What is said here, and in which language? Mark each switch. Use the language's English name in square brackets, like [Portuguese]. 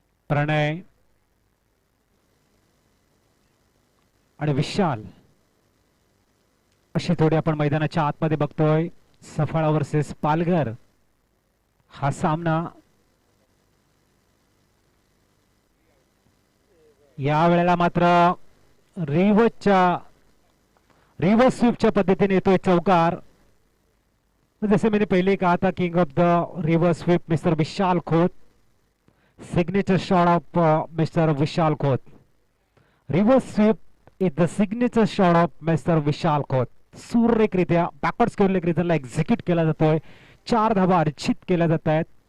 [Marathi] प्रणय आणि विशाल अशी थोडी आपण मैदानाच्या आतमध्ये बघतोय. सफाळा वर्सेस पालघर हा सामना या वेळेला मात्र रिव्हर्स स्वीपच्या पद्धतीने येतोय चौकार. [Hindi] जैसे मैंने पहले कहा था, [English] King of the reverse sweep mister Vishal Khot. Signature shot of mister Vishal Khot. Reverse sweep is the signature shot of mister Vishal Khot. [Marathi] सुरेखरित्या backward square रिझनला execute केला जातोय. 4 धावा अर्जित केल्या जात आहेत.